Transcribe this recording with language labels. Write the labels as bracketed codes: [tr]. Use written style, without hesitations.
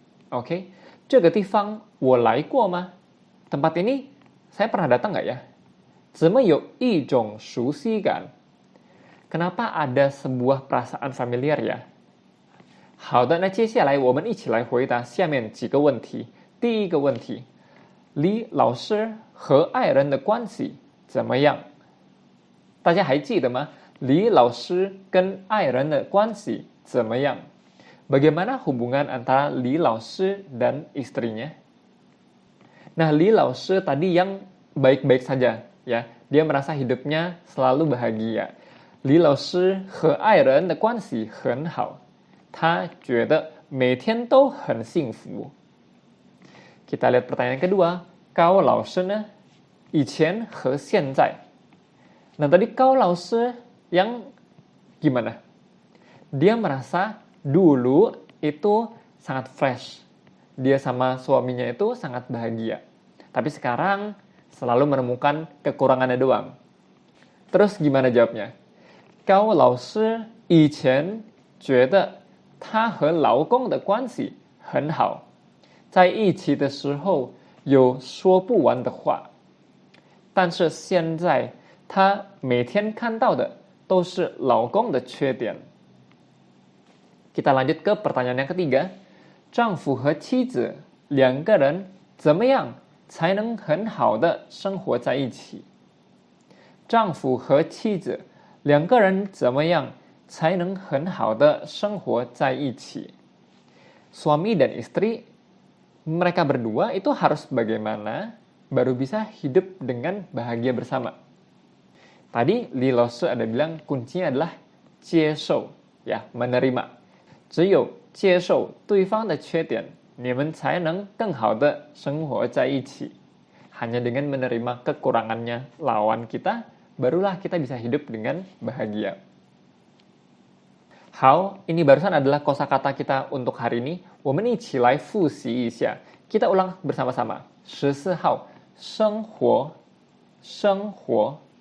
[zh] Oke, 这个地方我来过吗？ [id] Tempat ini saya pernah datang nggak ya? [zh] 怎么有一种熟悉感？ [id] Kenapa ada sebuah perasaan familiar ya? [zh] 好的，那接下来我们一起来回答下面几个问题。第一个问题，李老师和爱人的关系怎么样？大家还记得吗？李老师跟爱人的关系怎么样？ [id] Bagaimana hubungan antara Li Lao Shi dan istrinya? Nah, Li Lao Shi tadi yang baik-baik saja, ya. Dia merasa hidupnya selalu bahagia. [zh] Li Lao Shi和爱人的关系很好，他觉得每天都很幸福。 [id] Kita lihat pertanyaan kedua, Cao Lao Shi 呢？以前和现在。 Nah, tadi Cao Lao Shi yang gimana? Dia merasa dulu itu sangat fresh. Dia sama suaminya itu sangat bahagia. Tapi sekarang selalu menemukan kekurangannya doang. Terus gimana jawabnya? [zh] Cao Lao Shi 以前觉得她和老公的关系很好，在一起的时候有说不完的话，但是现在她每天看到的都是老公的缺点。 [id] Kita lanjut ke pertanyaan yang ketiga. [zh] 丈夫和妻子两个人怎么样才能很好的生活在一起？丈夫和妻子两个人怎么样才能很好的生活在一起？ [id] Suami dan istri, mereka berdua itu harus bagaimana baru bisa hidup dengan bahagia bersama? Tadi Li Lao Shi ada bilang kuncinya adalah 接受, ya, menerima. [zh] 只有接受对方的缺点，你们才能更好的生活在一起。 [id] Hanya dengan menerima kekurangannya lawan kita, barulah kita bisa hidup dengan bahagia. How, ini barusan adalah kosakata kita untuk hari ini. [zh] 我们一起来复习一下. Kita ulang bersama-sama. 14号, 生活, 生活.